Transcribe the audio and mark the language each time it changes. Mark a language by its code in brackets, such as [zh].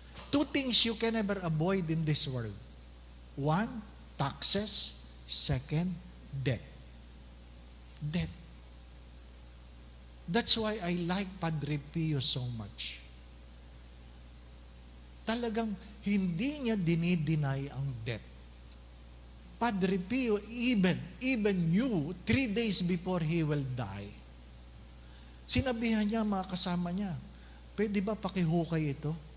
[en] Two things you can never avoid in this world. One, taxes. Second, death. Death. That's why I like Padre Pio so much. [tl] Talagang hindi niya dinideny ang death. [en] Padre Pio even knew 3 days before he will die. [tl] Sinabihan niya mga kasama niya, pwede ba pakihukay ito?